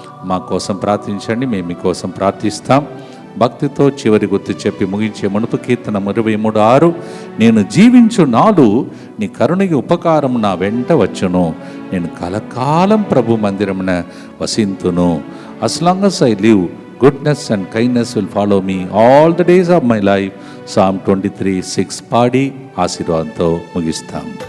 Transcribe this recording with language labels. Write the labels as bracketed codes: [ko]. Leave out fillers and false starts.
[te] మా కోసం ప్రార్థించండి, మేము మీకోసం ప్రార్థిస్తాం. భక్తితో చివరి గుర్తు చెప్పి ముగించే మునుపు కీర్తన 23:6, నేను జీవించు నాడు నీ కరుణకి ఉపకారం నా వెంట వచ్చును, నేను కలకాలం ప్రభు మందిరమున వసింతును. [en] as long as I live, goodness and kindness will follow me all the days of my life. [te] Psalm 23:6 పాడి ఆశీర్వాదంతో ముగిస్తాం.